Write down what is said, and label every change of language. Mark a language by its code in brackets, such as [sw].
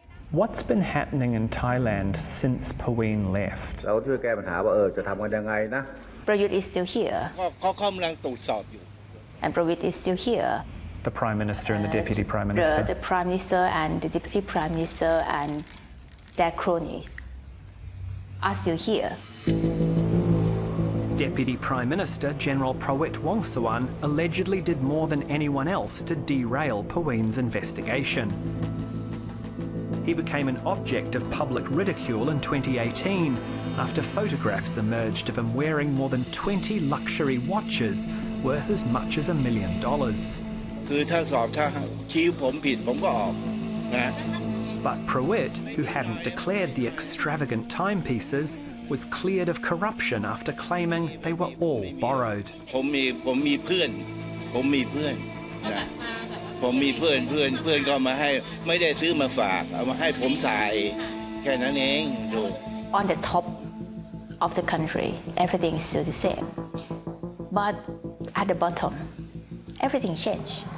[en] What's been happening in Thailand since Paween left? [th] เราช่วยแก้ปัญหาว่าจะทำกันยังไงนะ [en] Prayut is still here. [th] เขากำลังตรวจสอบอยู่ [en] And Prayut is still here. The Prime Minister and the Deputy Prime Minister. The Prime Minister and the Deputy Prime Minister and their cronies are still here. Deputy Prime Minister General Prawit Wongsuwan allegedly did more than anyone else to derail Paween's investigation. He became an object of public ridicule in 2018 after photographs emerged of him wearing more than 20 luxury watches worth as much as $1 million. [th] คือถ้าสอบถ้าชี้ผมผิดผมก็ออกนะ [en] But Pruitt, who hadn't declared the extravagant timepieces, was cleared of corruption after claiming they were all borrowed. [th] ผมมีเพื่อนนะผมมีเพื่อนก็มาให้ไม่ได้ซื้อมาฝากเอามาให้ผมใส่แค่นั้นเองดู [en] On the top of the country, everything is still the same. But at the bottom, everything changed.